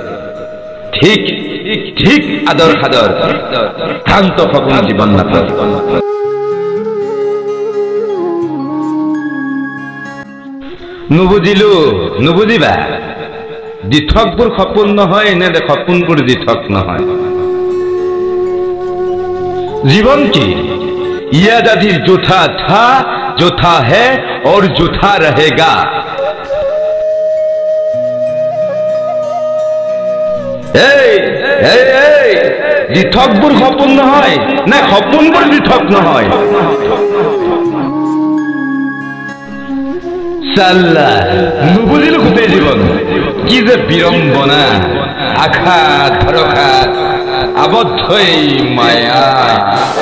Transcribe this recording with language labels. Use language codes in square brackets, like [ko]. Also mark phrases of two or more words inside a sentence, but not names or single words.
[as] ঠিক ঠিক আদৰ সাদৰ শান্ত সপোন জীৱন নাটক। নুবুজিলো নুবুজিবা, দিঠকবোৰ সপোন নহয় নে সপোনবোৰ দিঠক নহয়। [hi] जीवन की यह आदि जूठा था, जूठा है और जूठा रहेगा। [as] দিঠকবোৰ সপোন নহয় নে সপোনবোৰ দিঠক নহয়। চাল্লা নুবুজিলো গোটেই জীৱন কি যে বিৰম্বনা, আঘাত ভৰসাত আবদ্ধই মায়া।